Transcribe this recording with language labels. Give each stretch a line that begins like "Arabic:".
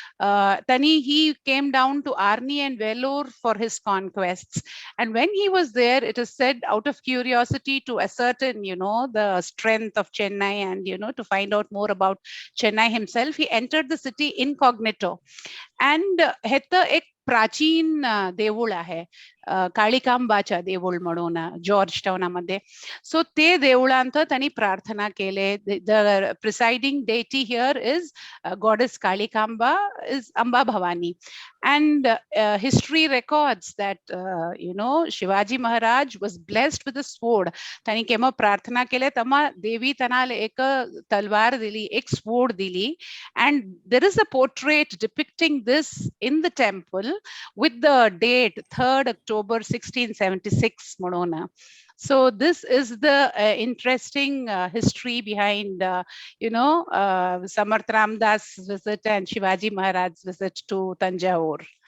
English: Tani, he came down to Arni and Vellore for his conquests. And when he was there, it is said out of curiosity to ascertain, the strength of Chennai and, to find out more about Chennai himself, he entered the city incognito. And
Marathi: ह्याचं एक प्राचीन देऊळ आहे काळिकांबाच्या देऊळ म्हणून George टाउनामध्ये. So ते देवळांत त्यांनी प्रार्थना केले.
English: The presiding deity here is goddess Kalikamba is Amba Bhavani. And history records that, Shivaji Maharaj was blessed with a sword.
Marathi: त्यांनी केव्हा प्रार्थना केले तेव्हा देवी त्यांना एक तलवार दिली, एक sword दिली.
English: And there is a portrait depicting this in the temple with the date 3rd October 1676
Marathi: म्हणून.
English: So this is the interesting history behind, Samarth Ramdas visit and Shivaji Maharaj's visit to Tanjavur.